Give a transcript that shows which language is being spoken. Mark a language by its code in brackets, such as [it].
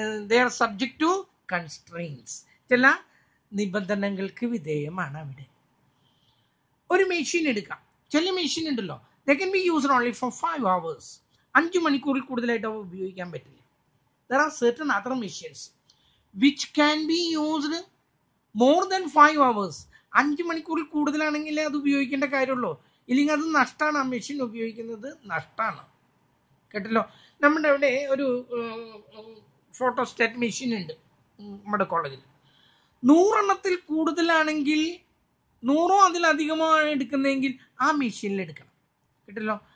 [en] They are subject to constraints. [ml] ചില നിബന്ധനകൾക്ക് വിധേയമാണ് അവിടെ. ഒരു മെഷീൻ എടുക്കാം. ചില മെഷീൻ ഉണ്ടല്ലോ, [en] they can be used only for 5 hours. [ml] 5 മണിക്കൂറിൽ കൂടുതലായിട്ട് അവ ഉപയോഗിക്കാൻ പറ്റില്ല. [en] There are certain other machines which can be used more than 5 hours. [ml] 5 മണിക്കൂറിൽ കൂടുതലാണെങ്കിൽ അത് ഉപയോഗിക്കേണ്ട കാര്യമുള്ളൂ. ഇല്ലെങ്കിൽ അത് നഷ്ടമാണ്. ആ മെഷീൻ ഉപയോഗിക്കുന്നത് നഷ്ടമാണ്. കേട്ടല്ലോ. നമ്മുടെ അവിടെ ഒരു ഫോട്ടോസ്റ്റാറ്റ് മെഷീൻ ഉണ്ട് നമ്മുടെ കോളേജിൽ. 100 എണ്ണത്തിൽ കൂടുതലാണെങ്കിൽ, 100 അതിലധികമോ എടുക്കുന്നതെങ്കിൽ ആ മെഷീനിൽ എടുക്കണം. കേട്ടല്ലോ.